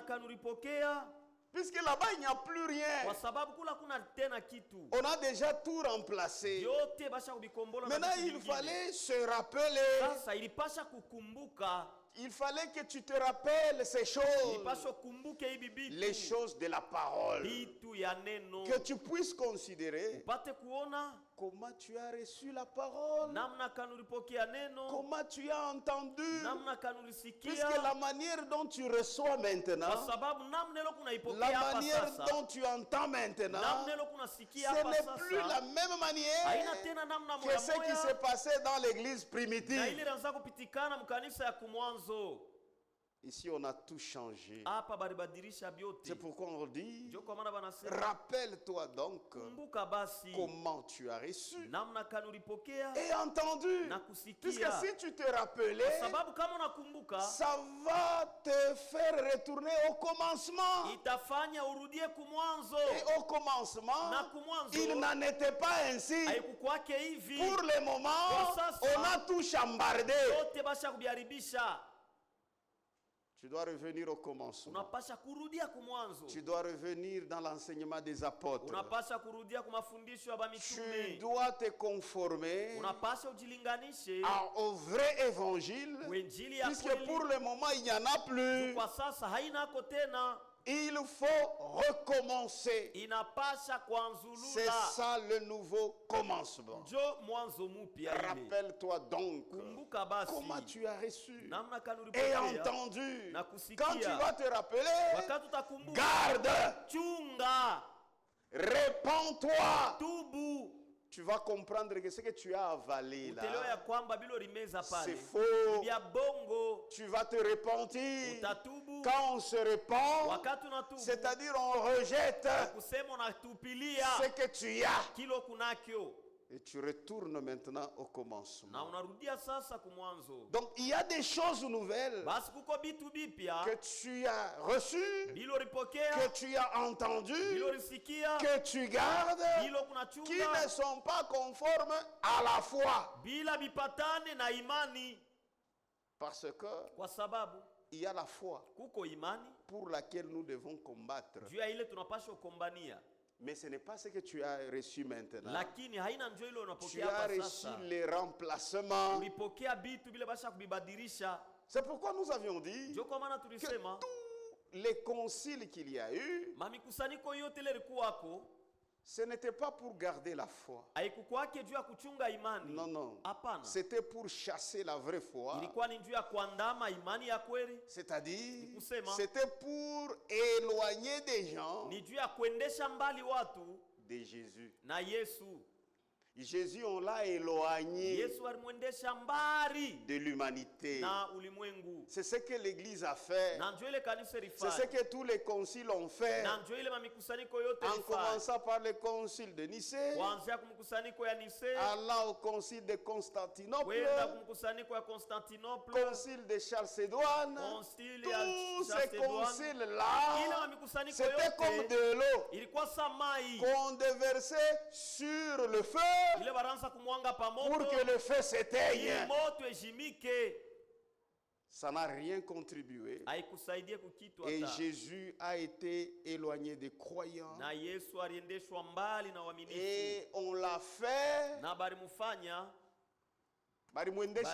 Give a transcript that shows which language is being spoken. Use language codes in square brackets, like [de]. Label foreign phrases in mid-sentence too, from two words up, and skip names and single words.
[sw] namna kanulipokea [fr] Puisque là-bas, il n'y a plus rien. [sw] Kwa sababu kula kuna tena kitu. [fr] On a déjà tout remplacé. [sw] Yote basha kubikombola na [fr] Maintenant, [sw] vitu [fr] il [sw] vingine. [fr] fallait se rappeler. [sw] Sasa ilipasha kukumbuka. [fr] Il fallait que tu te rappelles ces choses. [sw] Ilipasha kumbuke hivi bitu. [fr] Les choses de la parole. [sw] Bitu ya neno. [fr] Que tu puisses considérer [sw] Upate kuona [fr] comment tu as reçu la parole. [sw] namna kanulipokea neno. [fr] Comment tu as entendu. [sw] Namna kanulisikia. [fr] Puisque la manière dont tu reçois maintenant, [sw] Kwa sababu namna leo kuna [fr] la [sw] ipokea hapa [fr] manière [sw] sasa. [fr] dont tu entends maintenant, [sw] Namna leo kuna sikia [fr] ce [sw] hapa [fr] n'est plus la [sw] sasa. [fr] même manière [sw] Haina tena namna [fr] que ce qui [sw] moya [fr] s'est passé dans l'église [sw] na [fr] primitive. [sw] ile inaanza kupitikana mkanisa ya kumwanzo. [fr] Ici, on a tout changé. [sw] Hapa baribadilisha [fr] C'est [sw] byote. [fr] pourquoi on dit, [sw] Ndio kwa maana banasema [fr] rappelle-toi donc [sw] kumbuka basi [fr] comment tu as reçu [sw] namna kanulipokea [fr] et entendu. [sw] na [fr] Puisque [sw] kusikia. [fr] si tu te rappelais, [sw] Sababu kama unakumbuka [fr] ça va te faire retourner au commencement. [sw] itafanya urudie kumwanzo. [fr] Et au commencement, [sw] Na kumwanzo [fr] il n'en était pas ainsi. [sw] haikukwake hivi. [fr] Pour le moment, [sw] Kwa sasa, [fr] on a tout chambardé. [sw] yote basha kubiharibisha. [fr] Tu dois revenir au commencement. [sw] Unapasha kurudia kumwanzo. [fr] Tu dois revenir dans l'enseignement des apôtres. [sw] Unapasha kurudia kwa mafundisho ya [fr] Tu [sw] mitume. [fr] dois te conformer [sw] Unapasha ujilinganishe [fr] au vrai évangile. [sw] wenjili ya [fr] Puisque [sw] kweli. [fr] pour le moment, il n'y en a plus. [sw] Kwa sasa hainako tena. [fr] Il faut recommencer. [sw] Inapasha [fr] C'est [sw] kuanzulula. [fr] ça le nouveau commencement. [sw] Njo mwanzo mpya ile. [fr] Rappelle-toi donc [sw] Kumbuka basi [fr] comment tu as reçu [sw] namna [fr] et [sw] kanulipokea [fr] entendu. [sw] na kusikia. [fr] Quand tu vas te rappeler, [sw] Wakati utakumbuka, [fr] garde, [sw] chunga, [fr] répands-toi. [sw] tubu. [fr] Tu vas comprendre que ce que tu as avalé [sw] Utelewa ya [fr] là, [sw] kwamba bilo rimeza [fr] c'est [sw] pale [fr] faux. [sw] bya bongo. [fr] Tu vas te repentir. [sw] Utatubu [fr] Quand on se répand, [sw] wakati unatubu, [fr] c'est-à-dire on rejette [sw] kusema unatupilia [fr] ce que tu as. [sw] kilo kunakyo [fr] Et tu retournes maintenant au commencement. [sw] na unarudia sasa kumwanzo. [fr] Donc il y a des choses nouvelles [sw] Basi kuko bitu bipya [fr] que tu as reçues, [sw] bilo ripokea, [fr] que tu as entendues, [sw] bilo risikia, [fr] que tu gardes, [sw] bilo [fr] qui [sw] kunachunga [fr] ne sont pas conformes à la foi. [sw] bila bipatane na imani. [fr] Parce que [sw] Kwa sababu [fr] il y a la foi [sw] kuko imani [fr] pour laquelle nous devons combattre. [sw] juu ya ile tunapaswa kukombania, [fr] Mais ce n'est pas ce que tu as reçu maintenant. [sw] lakini haina njoo ile [fr] Tu [sw] unapokea [fr] as [sw] hapa [fr] reçu [sw] sasa. [fr] les remplacements. [sw] Ulipokea bitu bila basha kubibadilisha. [fr] C'est pourquoi nous avions dit [sw] Ndio kwa maana [fr] que [sw] tulisema [fr] tous les conciles qu'il y a eu, [sw] mamikusanyiko yote ile ilikuwako [fr] ce n'était pas pour garder la foi. [sw] haikukwake juu ya kuchunga imani. [fr] Non, non. [sw] Hapana, [fr] C'était pour chasser la vraie foi. [sw] ilikuwa ni juu ya kuandama imani ya kweli, [fr] C'est-à-dire, [sw] Kusema. [fr] c'était pour éloigner des gens [sw] ni juu ya kuendesha mbali watu [fr] de Jésus. [sw] na Yesu. [fr] Jésus, on l'a éloigné [sw] Yesu alimwendesha mbali [fr] de l'humanité. [sw] na ulimwengu, [fr] C'est ce que l'Église a fait. [sw] na njoo ile kanisa [fr] C'est ce [sw] ilifanya, [fr] que tous les conciles ont fait. [sw] na njoo ile mamikusanyiko yote [fr] En [sw] ilifanya, [fr] commençant par le concile de Nicée, [sw] kuanzia kumkusanyiko ya Nisea [fr] allant au concile de Constantinople, [sw] kwenda kumkusanyiko ya Konstantinople, [fr] concile de Chalcédoine. [sw] konsili ya [fr] Tous ces [sw] Chalcédoine. Ile [fr] conciles-là, [sw] mamikusanyiko [fr] c'était comme [sw] yote [fr] de l'eau [sw] ilikuwa samai [fr] qu'on déversait sur le feu [sw] ile baranza kumwanga [fr] pour [sw] pamoto [fr] que le feu [sw] ili [fr] s'éteigne. [sw] moto ejimike. [fr] Ça n'a rien contribué. [sw] Haikusaidie kukitu [fr] Et [sw] hata, [fr] Jésus a été éloigné des croyants. [sw] na Yesu aliendeshwa mbali na waaminifu, [fr] Et on l'a fait. [sw] na balimufanya Barimwendesha